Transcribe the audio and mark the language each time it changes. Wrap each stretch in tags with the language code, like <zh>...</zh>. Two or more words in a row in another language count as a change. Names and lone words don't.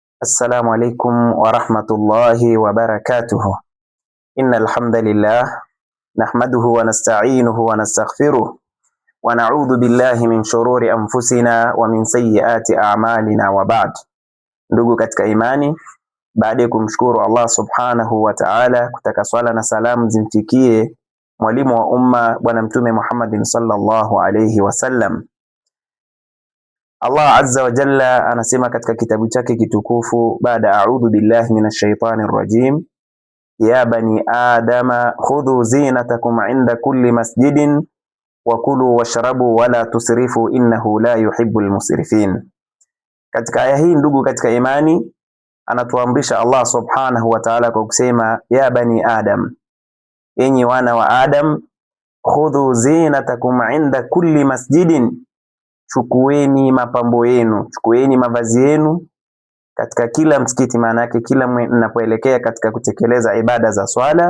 <ar>السلام عليكم ورحمة الله وبركاته. إن الحمد لله نحمده ونستعينه ونستغفره ونعوذ بالله من شرور أنفسنا ومن سيئات أعمالنا وبعد.</ar> <sw>Ndugu katika imani, baada ya kumshukuru Allah</sw> <ar>سبحانه وتعالى,</ar> <sw>kutaka swala na salamu zimfikie mwalimu wa umma bwana mtume Muhammadin</sw> <ar>صلى الله عليه وسلم. الله عز وجل</ar> <sw>anasema katika kitabu chake kitukufu baada</sw> <ar>أعوذ بالله من الشيطان الرجيم, يا بني آدم خذوا زينتكم عند كل مسجد وكلوا واشربوا ولا تسرفوا إنه لا يحب المسرفين.</ar> <sw>Katika aya hii ndugu katika imani, anatuamrisha Allah</sw> <ar>سبحانه وتعالى</ar> <sw>kwa kusema</sw> <ar>يا بني آدم,</ar> <sw>enyi wana wa Adam,</sw> <ar>خذوا زينتكم عند كل مسجد,</ar> <sw>chukueni mapambo yenu, chukueni mavazi yenu katika kila msikiti, maana yake kila mnapoelekea katika kutekeleza ibada za swala.</sw>